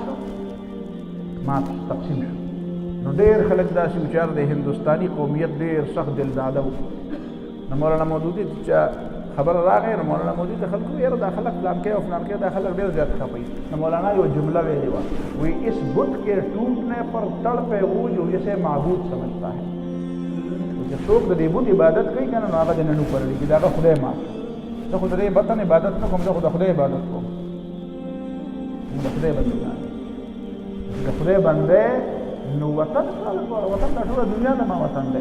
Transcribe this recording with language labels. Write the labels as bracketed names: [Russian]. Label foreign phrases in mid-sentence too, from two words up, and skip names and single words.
[Pashto] مات تقسیم شو نو ډېر خلک داسې وو چې د هندوستاني قومیت ډېر سخت دلداده وو نو مولانا مودودي چې خبره راغی نو مولانا مودودي ته خلکو یاره دا خلک فلانکې او فلانکې دا خلک ډېر زیات خفوي نو مولانا یو جمله ویلې وه وی [Urdu] اس بت کے ٹوٹنے پر تڑپے وہ جو اسے معبود سمجھتا ہے [Pashto] چې څوک د دې بت عبادت کوي که نه نو هغه د ننو پرړي چې د هغه خدای مات زه خو د دې بطن عبادت نه کوم زه خو د خدای عبادت کوم د خدای بندګان د خدای بندې نو وطن وطن دا ټول دنیا د ما وطن ده.